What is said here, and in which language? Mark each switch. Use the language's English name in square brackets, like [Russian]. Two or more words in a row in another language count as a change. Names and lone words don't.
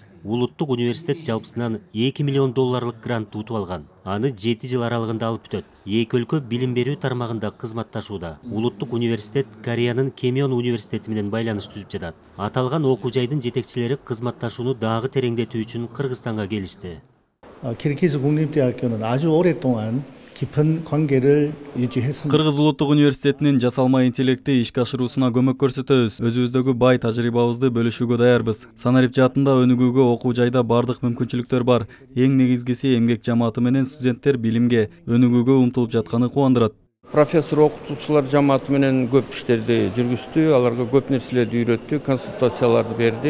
[Kyrgyz] Улуттук университет жалпысынан $2 миллион грант утуп алган. Аны 7 жыл аралыгында алып бүтөт. Эки өлкө билим берүү тармагында кызматташууда. Улуттук университет Кореянын Кемеон университети менен байланыш түзүп жатат. Аталган окуу жайдын жетекчилери кызматташууну дагы тереңдетүү үчүн Кыргызстанга келишти. [Korean] Киргиз 국립대학교는 아주 오랫동안 깊은 관계를 유지했습니다. [Kyrgyz] Кыргыз улуттук университетинин жасалма интеллекти ишке ашыруусуна көмөк көрсөтөбүз. Өзүбүздөгү бай тажрыйбабызды бөлүшүүгө даярбыз. Санарип жаатында өнүгүүгө окуу жайда бардык мүмкүнчүлүктөр бар. Эң негизгиси эмгек жамааты менен студенттер билимге, өнүгүүгө умтулуп жатканы кубандырат. Профессор окутуучулар жамааты менен көп иштерди жүргүздү, аларга көп нерселерди үйрөттү, консультацияларды берди.